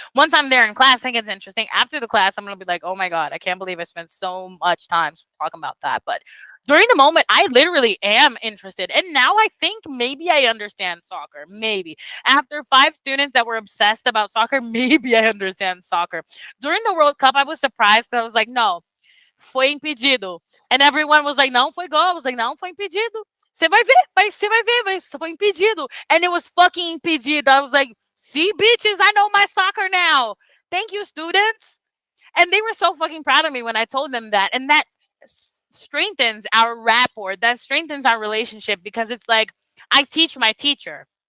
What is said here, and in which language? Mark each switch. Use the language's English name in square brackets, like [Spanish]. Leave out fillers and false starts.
[English] Once I'm there in class, I think it's interesting. After the class, I'm gonna be like, oh my God, I can't believe I spent so much time talking about that. But during the moment, I literally am interested. And now I think maybe I understand soccer. Maybe. After 5 students that were obsessed about soccer, maybe I understand soccer. During the World Cup, I was surprised 'cause I was like, no, [Portuguese] foi impedido. [English] And everyone was like, [Portuguese] não foi gol. [English] I was like, [Portuguese] não foi impedido. Você vai ver, foi impedido. [English] And it was fucking impedido. I was like, see, bitches, I know my soccer now. Thank you, students. And they were so fucking proud of me when I told them that. And that strengthens our rapport. That strengthens our relationship because it's like I teach my teacher.